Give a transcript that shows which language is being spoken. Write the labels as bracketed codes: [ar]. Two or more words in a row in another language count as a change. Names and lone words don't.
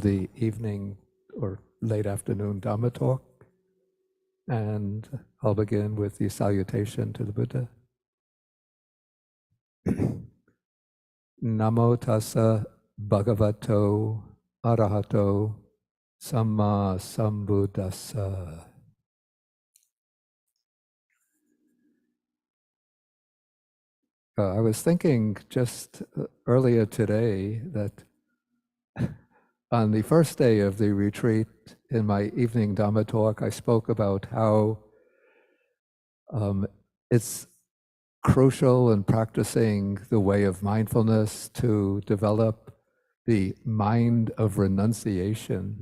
[en] the evening or late afternoon Dhamma talk, and I'll begin with the salutation to the Buddha. [pi] Namo tassa bhagavato arahato samma sambuddhassa. [en] I was thinking just earlier today that on the first day of the retreat, in my evening Dhamma talk, I spoke about how it's crucial in practicing the way of mindfulness to develop the mind of renunciation.